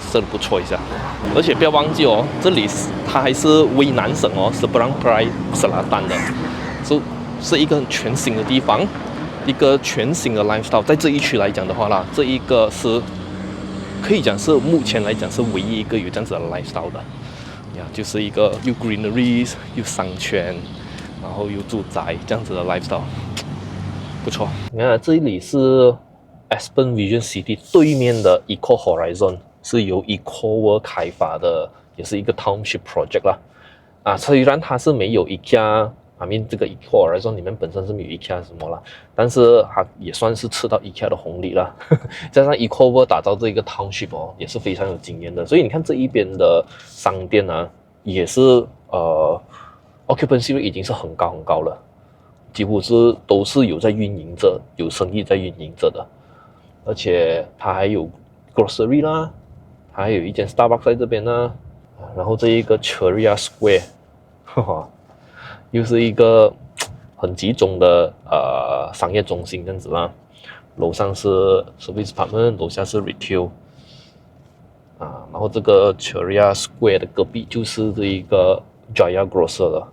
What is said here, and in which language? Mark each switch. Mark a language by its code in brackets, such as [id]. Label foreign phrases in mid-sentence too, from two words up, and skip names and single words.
[zh] 真的不錯一下。而且不要忘記哦，這裡它還是威南省哦，是Seberang Perai Selatan的，是一個全新的地方，一個全新的 lifestyle。在這一區來講的話啦，這一個是可以講是目前來講是唯一一個有這樣子的 lifestyle 的呀，就是一個有 greeneries 有商圈，然後有住宅這樣子的 lifestyle， 不錯。你看這裡是 Aspen Vision City 對面的 Eco Horizon， 是由 Ecoworld 開發的，也是一個 [en] township project [zh] 啦。啊，雖然它是沒有 IKEA， [en] I mean [zh] 這個 Eco Horizon 裡面本身是沒有 IKEA 什麼啦，但是它也算是吃到 IKEA 的紅利啦。加上 Ecoworld 打造這個 township 哦，也是非常有經驗的。所以你看這一邊的商店啊，也是 [en] occupancy rate [zh] 已經是很高很高了，幾乎都是有在運營着，有生意在運營着的。而且它還有 grocery 啦，它還有一間 Starbucks 在這邊呢。然後這一個 Ceria Square， 又是一個很集中的商業中心這樣子啦。樓上是 [en] service apartment， [zh] 樓下是 retail。然後這個 Ceria Square 的隔壁就是這一個 Jaya Grocer 了。